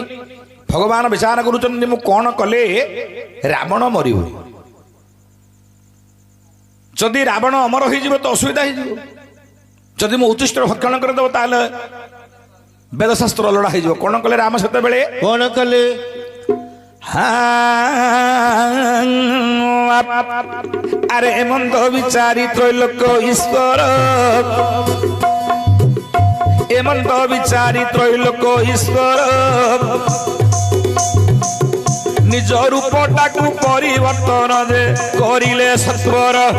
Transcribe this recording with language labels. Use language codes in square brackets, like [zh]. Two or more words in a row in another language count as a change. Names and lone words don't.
[or] ଭଗବାନ ବିଚାର କରୁଛନ୍ତି ମୁଁ କଣ କଲେ ରାବଣ ମରିବ। ଯଦି ରାବଣ ଅମର ହୋଇଯିବ ତ ଅସୁବିଧା ହେଇଯିବ। ଯଦି ମୁଁ ଉତ୍ତିଷ୍ଟ ଭକ୍ଷଣ କରିଦେବ ତାହେଲେ ବେଦଶାସ୍ତ୍ର ଅଲୋଡ଼ା ହେଇଯିବ। କଣ କଲେ ରାମ ସେତେବେଳେ? କଣ କଲେ? ଆରେ ମନ୍ଦ ବିଚାରି ତ୍ରୈଲୋକ୍ୟ ଈଶ୍ୱର, ଏମନ୍ତ ବିଚାରି ତ୍ରୈଲୋକ୍ୟ ଈଶ୍ୱର ନିଜ ରୂପଟାକୁ ପରିବର୍ତ୍ତନ ଯେ କରିଲେ ସତ୍ୱର।